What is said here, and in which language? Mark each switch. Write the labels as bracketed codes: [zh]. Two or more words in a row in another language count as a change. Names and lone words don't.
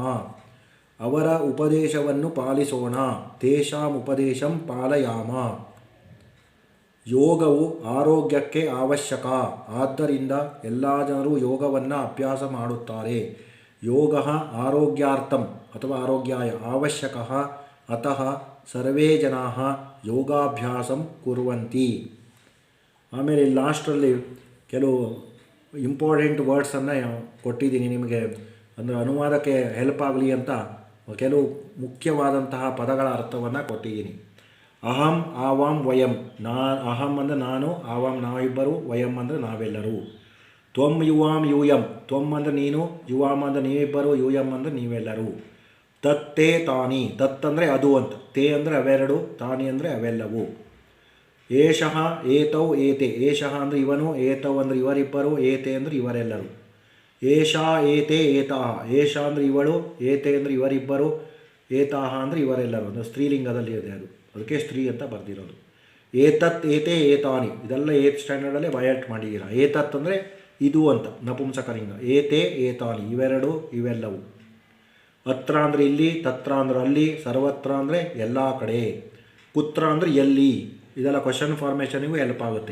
[kn] ಅವರ ಉಪದೇಶವನ್ನು ಪಾಲಿಸೋಣ. [sa] ತೇಷಾಂ ಉಪದೇಶಂ ಪಾಲಯಾಮ. [kn] ಯೋಗವು ಆರೋಗ್ಯಕ್ಕೆ ಅವಶ್ಯಕ. ಆದ್ದರಿಂದ ಎಲ್ಲ ಜನರು ಯೋಗವನ್ನು ಅಭ್ಯಾಸ ಮಾಡುತ್ತಾರೆ. [sa] ಯೋಗ ಆರೋಗ್ಯಾರ್ಥಂ ಅಥವಾ ಆರೋಗ್ಯಾಯ ಅವಶ್ಯಕ. ಅತಃ ಸರ್ವೇ ಜನಾಃ ಯೋಗಾಭ್ಯಾಸಂ ಕುರ್ವಂತಿ. [kn] ಆಮೇಲೆ ಲಾಸ್ಟಲ್ಲಿ ಕೆಲವು [en] important words [kn] ಕೊಟ್ಟಿದ್ದೀನಿ ನಿಮಗೆ, ಅಂದರೆ ಅನುವಾದಕ್ಕೆ ಹೆಲ್ಪ್ ಆಗಲಿ ಅಂತ ಕೆಲವು ಮುಖ್ಯವಾದಂತಹ ಪದಗಳ ಅರ್ಥವನ್ನು ಕೊಟ್ಟಿದ್ದೀನಿ. [sa] ಅಹಂ ಆವಾಂ ವಯಂ. [kn] ಅಹಂ ಅಂದರೆ ನಾನು, ಆವಾಂ ನಾವಿಬ್ಬರು, ವಯಂ ಅಂದರೆ ನಾವೆಲ್ಲರೂ. [sa] ತ್ವಂ ಯುವಾಂ ಯೂಯಂ. [kn] ತ್ವಂ ಅಂದರೆ ನೀನು, ಯುವಾಂ ಅಂದರೆ ನೀವಿಬ್ಬರು, ಯೂಯಂ ಅಂದರೆ ನೀವೆಲ್ಲರೂ. [sa] ತತ್ತೇ ತಾನಿ. [kn] ತತ್ ಅಂದರೆ ಅದು ಅಂತ, ತೇ ಅಂದರೆ ಅವೆರಡು, ತಾನಿ ಅಂದರೆ ಅವೆಲ್ಲವು. [sa] ಏಷಃ ಏತೌ ಏತೆ. [kn] ಏಷಃ ಅಂದರೆ ಇವನು, ಏತೌ ಅಂದರೆ ಇವರಿಬ್ಬರು, ಏತೆ ಅಂದರೆ ಇವರೆಲ್ಲರೂ. [sa] ಏಷಾ ಏತೆ ಏತಾಹ. [kn] ಏಷ ಅಂದರೆ ಇವಳು, ಏತೆ ಅಂದರೆ ಇವರಿಬ್ಬರು, ಏತಾಹ ಅಂದರೆ ಇವರೆಲ್ಲರೂ. ಅಂದರೆ ಸ್ತ್ರೀಲಿಂಗದಲ್ಲಿ ಇದೆ ಅದು, ಅದಕ್ಕೆ ಸ್ತ್ರೀ ಅಂತ ಬರೆದಿರೋದು. [sa] ಏತತ್ ಏತೆ ಏತಾನಿ, [kn] ಇದೆಲ್ಲ 8th ಸ್ಟ್ಯಾಂಡರ್ಡಲ್ಲೇ ಬಯಾಟ್ ಮಾಡಿದ್ದೀರ. ಏತತ್ ಅಂದರೆ ಇದು ಅಂತ ನಪುಂಸಕಲಿಂಗ. [sa] ಏತೆ ಏತಾನಿ [kn] ಇವೆರಡು ಇವೆಲ್ಲವು. ಅತ್ರ ಅಂದರೆ ಇಲ್ಲಿ, ತತ್ರ ಅಂದರೆ ಅಲ್ಲಿ, ಸರ್ವತ್ರ ಅಂದರೆ ಎಲ್ಲ ಕಡೆ, ಕುತ್ರ ಅಂದರೆ ಎಲ್ಲಿ. ಇದೆಲ್ಲ [en] question formation [kn] ಹೆಲ್ಪ್ ಆಗುತ್ತೆ.